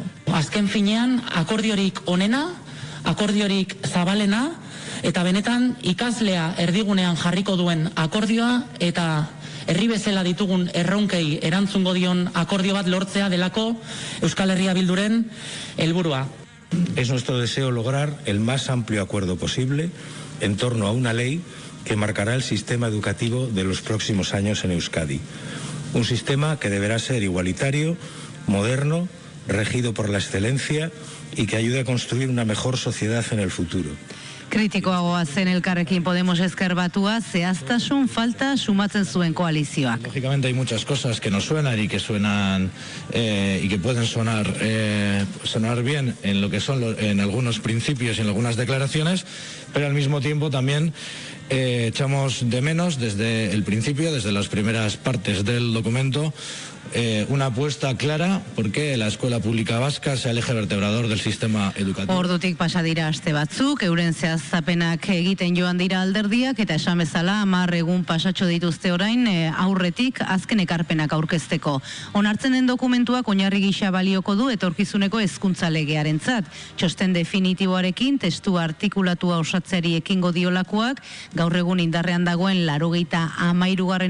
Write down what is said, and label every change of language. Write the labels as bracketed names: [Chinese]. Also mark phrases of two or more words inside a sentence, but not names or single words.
[Basque] Azken finean akordiorik onena, akordiorik zabalena, eta benetan ikaslea erdigunean jarriko duen akordioa eta herri bezala ditugun erronkei erantzungo dion akordio bat lortzea delako Euskal Herria Bilduren helburua. [Spanish] Es nuestro deseo lograr el más amplio acuerdo posible en torno a una ley que marcará el sistema educativo de los próximos años en Euskadi. Un sistema que deberá ser igualitario, moderno, regido por la excelencia y que ayude a construir una mejor sociedad en el futuro. [Basque] Kritikoagoa zen Elkarrekin Podemos ezker batua, zehaztasun falta sumatzen zuen koalizioak. [Spanish] Lógicamente hay muchas cosas que nos suenan y que suenan y que pueden sonar bien en lo que son en algunos principios y en algunas declaraciones, pero al mismo tiempo también echamos de menos desde el principio, desde las primeras partes del documento, una apuesta clara porque la escuela pública vasca sea el eje vertebrador del sistema educativo. [Basque] Ordutik pasa dira aste batzuk, euren zehaztapenak egiten joan dira alderdiak eta esan bezala 10 egun pasatxo dituzte orain aurretik azken ekarpenak aurkezteko. Onartzen den dokumentuak oinarri gisa balioko du etorkizuneko hezkuntza legearentzat. Txosten definitiboarekin testu artikulatua osatzeari ekingo diolakoak, gaur egun indarrean dagoen 93.